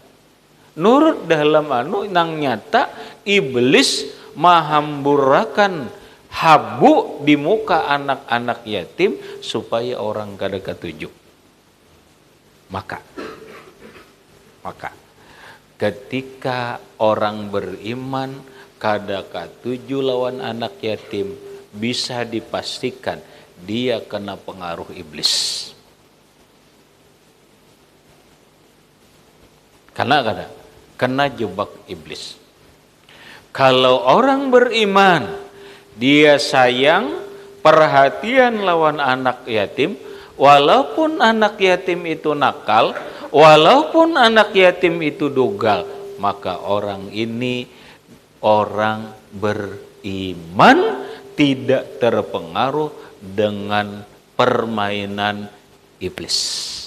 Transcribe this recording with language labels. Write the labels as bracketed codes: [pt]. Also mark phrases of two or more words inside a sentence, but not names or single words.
[bjn] Nurut dalam nang nyata iblis mahamburakan habu di muka anak-anak yatim supaya orang kada ketuju. Maka ketika orang beriman kada ketuju lawan anak yatim, [id] bisa dipastikan dia kena pengaruh iblis. Kena jebak iblis. Kalau orang beriman, dia sayang, perhatian lawan anak yatim, walaupun anak yatim itu nakal, walaupun anak yatim itu dugal, maka orang ini orang beriman, tidak terpengaruh dengan permainan iblis.